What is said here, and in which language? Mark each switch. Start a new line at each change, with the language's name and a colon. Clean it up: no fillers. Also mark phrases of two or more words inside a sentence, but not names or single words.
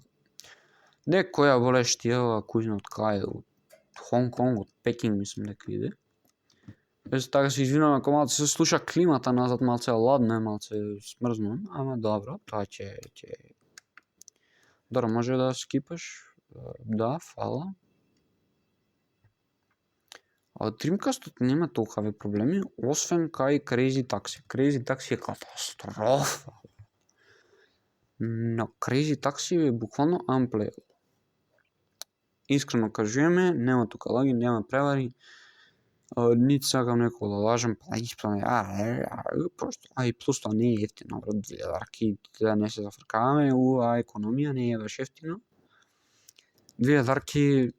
Macedonian: Која болештија кујна од кај, од Хонг Конг, од Пекинг, мислам дека иде. Така се извинувам ако малце се слуша климата назад, малце ладно е, малце смрзнувам, ама добро, тоа ќе... Добро, може да скипаш? Да, фала. Dreamcast-от нема толкави проблеми, освен кај Crazy Taxi. Crazy Taxi е катастрофа. Но Crazy Taxi е буквално unplayable. Искрено кажуваме, нема тука лаги, нема превари. Нит сакам некој да лажам, па да исправам, просто, и плюс тоа не е ефтино, брат, $2, да не се зафркаваме, економија не е баш ефтино.